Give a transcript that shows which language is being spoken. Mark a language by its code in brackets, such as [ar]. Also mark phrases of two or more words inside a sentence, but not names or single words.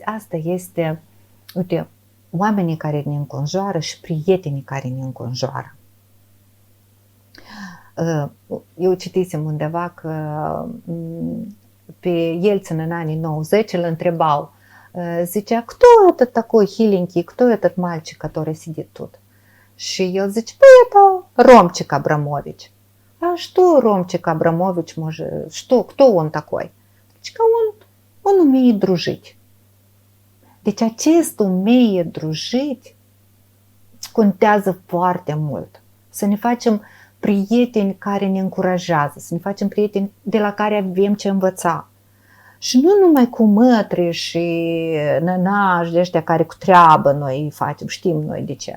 [ro] Asta este, uite, oamenii care ne înconjoară și prietenii care ne înconjoară. Eu citisem undeva că pe Yeltsin în anii 90 îl întrebau, zicea, [ru] кто этот такой хиленький, кто этот мальчик, который сидит тут? [ro] Și el zice, păi, [ru] это Ромчик Абрамович. А что Ромчик Абрамович может, кто он такой? [ro] Zice că [ru] он умеет дружить. [ro] Deci acest [ru] умеет дружить [ro] contează foarte mult. Să ne facem prieteni care ne încurajează, să ne facem prieteni de la care avem ce învăța. Și nu numai cu mătri și nănași de ăștia care cu treabă noi îi facem, știm noi de ce.